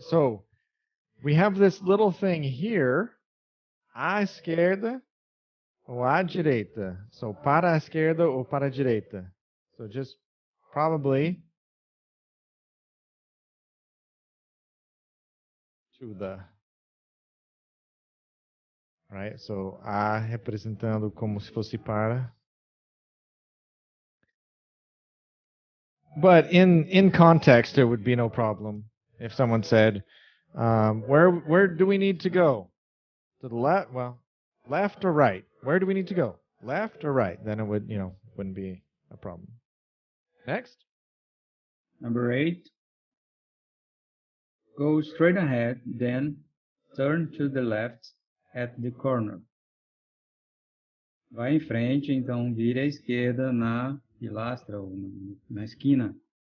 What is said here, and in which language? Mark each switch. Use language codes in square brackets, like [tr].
[en] So we have this little thing here. [pt] À esquerda ou à direita. So para a esquerda ou para a direita. [en] So just probably to the. [pt] Right? So a representando como se fosse para. [en] But in context, there would be no problem if someone said, where do we need to go? To the left? Well, left or right? Where do we need to go? Left or right? Then it would, wouldn't be a problem. Next. Number 8. Go straight ahead, then turn to the left at the corner. [pt] Vai em frente, então vire à esquerda na pilastra ou na esquina.